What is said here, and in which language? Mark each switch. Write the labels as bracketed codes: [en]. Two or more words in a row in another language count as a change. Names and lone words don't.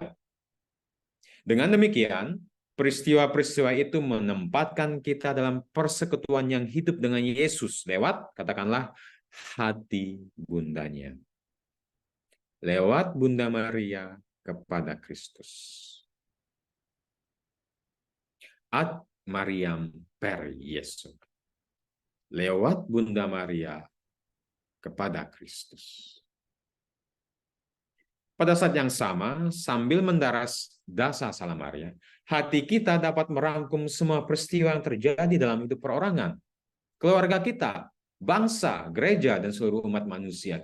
[id] Dengan demikian, peristiwa-peristiwa itu menempatkan kita dalam persekutuan yang hidup dengan Yesus lewat, katakanlah, hati bundanya. Lewat Bunda Maria kepada Kristus. [la] Ad Mariam per Yesus. [id] Lewat Bunda Maria kepada Kristus. Pada saat yang sama, sambil mendaras dasa Salam Maria, hati kita dapat merangkum semua peristiwa yang terjadi dalam hidup perorangan, keluarga kita, bangsa, gereja, dan seluruh umat manusia.